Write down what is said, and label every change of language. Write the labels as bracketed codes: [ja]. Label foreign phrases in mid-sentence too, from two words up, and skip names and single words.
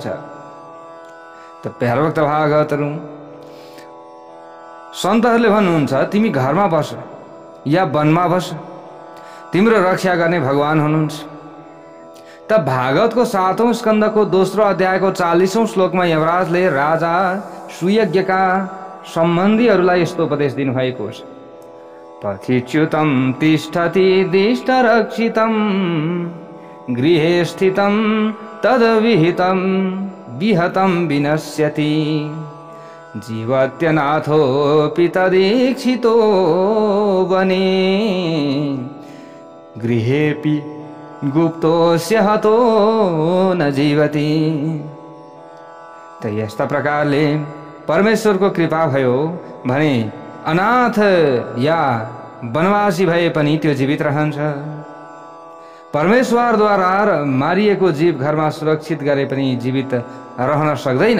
[ne] त प्यारा भक्त भागवतहरू, सन्तहरूले भन्नुहुन्छ तिमी घरमा बस या वनमा बस, तिम्रो रक्षा गर्ने भगवान हुनुहुन्छ। त भागवतको 7औं स्कन्धको दोस्रो अध्यायको 40औं श्लोकमा यमराजले राजा सुयज्ञका सम्बन्धीहरूलाई यस्तो उपदेश दिनुभएको छ। [sa] पथिच्युतं तिष्ठति दिष्टरक्षितं गृहे स्थितं तद्विहितं विहतं विनश्यति जीवत्यनाथोऽपि तदीक्षितो वने गृहेऽपि गुप्तोस्य हतो न जीवति। [ne] त यस्ता प्रकारले परमेश्वरको कृपा भयो भने अनाथ या वनवासी भए पनि त्यो जीवित रहन्छ। परमेश्वरद्वारा मारिएको जीव घरमा सुरक्षित गरे पनि जीवित रहन सक्दैन।